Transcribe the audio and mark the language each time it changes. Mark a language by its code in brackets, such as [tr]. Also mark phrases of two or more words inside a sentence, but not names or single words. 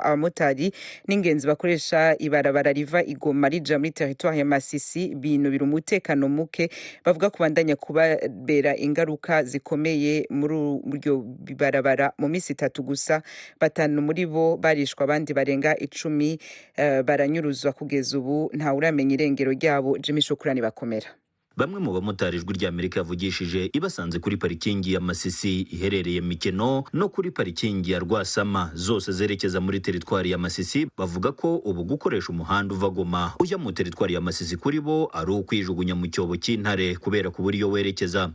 [rn] Abamotari n'ingenzi bakoresha ibarabara riva Igoma rija muri territoire ya Masisi binubira umutekano muke bavuga kubandanya kubabera ingaruka zikomeye muri uryo bibarabara mu misi 3 gusa. Batanu muri bo barishwa abandi barenga 10 baranyuruzwa kugeza ubu nta uramenya irengero ryabo. Jimmy Shukrani bakomera. [rw] Bamwe mu bamotari Ijwi rya Amerika yavugishije ibasanze kuri parikingi ya Masisi iherereye Mikeno no kuri parikingi ya Rwasama zose zerekeza muri teritwari ya Masisi bavuga ko ubu gukoresha umuhanda uva Goma ujya mu teritwari ya Masisi kuri bo ari ukwijugunya mu cyobo cy'intare kubera kubura iyo werekeza.